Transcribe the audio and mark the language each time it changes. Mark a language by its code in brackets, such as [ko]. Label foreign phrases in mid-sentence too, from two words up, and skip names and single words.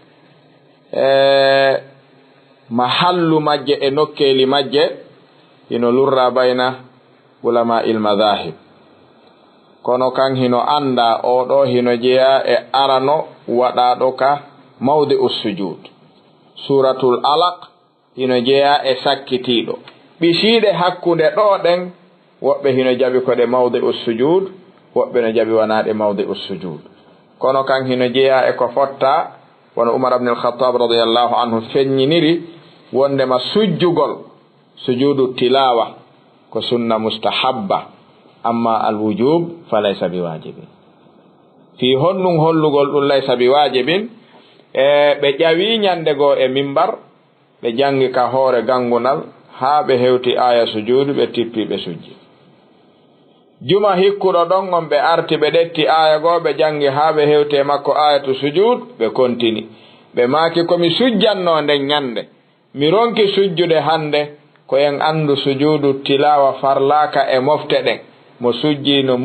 [ff] mahallu majje e nokkeli majje hino lurra [ar] بين علماء المذاهب [ff] kono kan hino anda oɗo hino jeeya e arano waɗaɗo ka [ar] موضع سجود سورة العلق [ff] hino jeeya e sakkitiɗo ɓisiɗe hakkude ɗo ɗen woɓɓe hino jaɓi koɗe [ar] موضع سجود [ff] woɓɓe no jaɓi wanaɗe [ar] موضع سجود [ff] kono kan hino jeeya e ko fotta wono Umar ibn al-Khattab [ar] رضي الله عنه [ff] feññiniri wondema sujjugol [ar] سجود التلاوة [ff] ko [ar] سنة مستحبة أما الوجوب فليس بواجب في [ff] honnum hollugol ɗum [ar] ليس بواجب [ff] ɓe ƴawi ñande goo e mimbar ɓe jangi ka hoore gangunal haa ɓe hewti aya sujudu ɓe tippi ɓe sujji juma hikkuɗo ɗon on ɓe arti ɓe ɗetti aya goo ɓe jangi haa ɓe hewte makko ayatu sujud ɓe kontini ɓe maaki komi sujjanno nden ñande mi ronki sujjude hande ko en andu [ar] سجود التلاوة [ff] farlaka e mofte ɗen mo sujji no